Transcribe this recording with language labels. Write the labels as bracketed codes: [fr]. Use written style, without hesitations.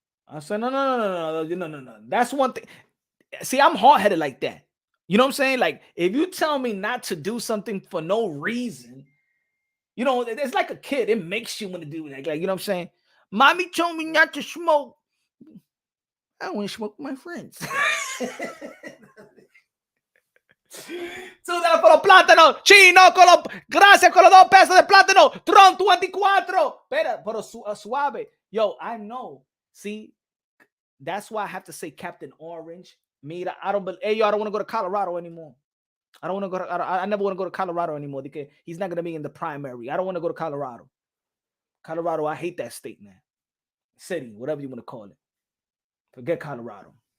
[en] I said, no. That's one thing. See, I'm hard-headed like that. You know what I'm saying? Like, if you tell me not to do something for no reason, you know, it's like a kid. It makes you want to do that. Like, you know what I'm saying? Mommy told me not to smoke. I want to smoke with my friends. [es] Suda por los plátanos, chino gracias con los 2 pesos de plátano, Trump 24. Pero suave. [en] Yo, I know. See, that's why I have to say Captain Orange. Mira, I don't want to go to Colorado anymore. I never want to go to Colorado anymore because he's not going to be in the primary. I don't want to go to Colorado. Colorado, I hate that state, man. City, whatever you want to call it. Forget Colorado.